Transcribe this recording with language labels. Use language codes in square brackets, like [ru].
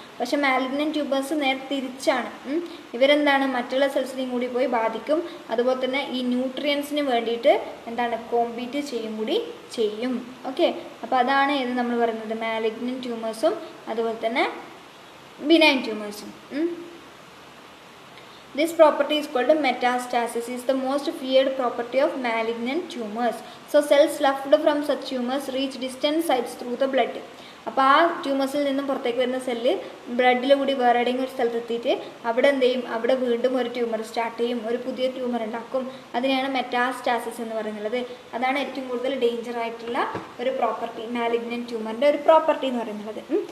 [ml] പക്ഷേ malignant tumours നേരെ തിരിച്ചാണ്. ഇവരെന്താണ്? മറ്റുള്ള സെൽസിനെയും കൂടി പോയി ബാധിക്കും. അതുപോലെ തന്നെ ഈ ന്യൂട്രിയൻസിന് വേണ്ടിയിട്ട് കോമ്പീറ്റ് കൂടി ചെയ്യും. ഓക്കെ, അപ്പോൾ അതാണ് ഇത് നമ്മൾ പറയുന്നത് മാലിഗ്നൻറ്റ് ട്യൂമേഴ്സും അതുപോലെ തന്നെ benign ട്യൂമേഴ്സും. [en] This property is called metastasis. Is the most feared property of malignant tumors. So cells left from such tumors reach distant sites through the blood. [ml] അപ്പോൾ ആ ട്യൂമേഴ്സിൽ നിന്നും പുറത്തേക്ക് വരുന്ന സെല്ല് ബ്ലഡിൽ കൂടി വേറെ ഏതെങ്കിലും ഒരു സ്ഥലത്തെത്തിയിട്ട് അവിടെ എന്ത് ചെയ്യും? അവിടെ വീണ്ടും ഒരു ട്യൂമർ സ്റ്റാർട്ട് ചെയ്യും, ഒരു പുതിയ ട്യൂമർ ഉണ്ടാക്കും. അതിനെയാണ് മെറ്റാസ്റ്റാസിസ് എന്ന് പറയുന്നത്. അതാണ് ഏറ്റവും കൂടുതൽ ഡേഞ്ചർ ആയിട്ടുള്ള ഒരു പ്രോപ്പർട്ടി, മാലിഗ്നൻറ്റ് ട്യൂമറിൻ്റെ ഒരു പ്രോപ്പർട്ടി എന്ന് പറയുന്നത്.